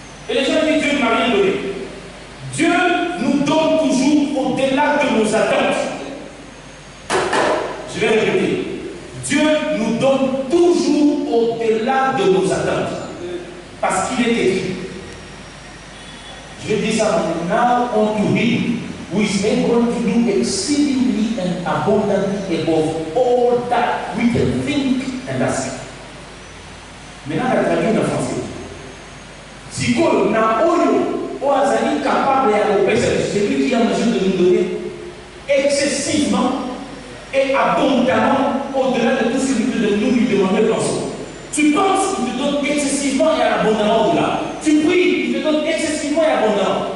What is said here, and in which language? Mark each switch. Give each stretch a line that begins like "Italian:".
French: Et les gens disent, Dieu ne m'a rien donné. Dieu nous donne toujours au-delà de nos attentes. Je vais répéter. Dieu nous donne toujours au-delà de nos attentes. Parce qu'il est écrit. Je vais dire ça maintenant.
English: Now unto him who is able to do exceedingly and abundantly above all that we can think and ask.
French: Maintenant, la traduction en français. Si qu'on a au hasard capable et c'est lui qui a mesure de nous donner excessivement et abondamment au-delà de tout ce que nous lui demandons de penser. Tu penses qu'il te donne excessivement et abondamment au-delà. Tu pries, il te donne excessivement et abondamment.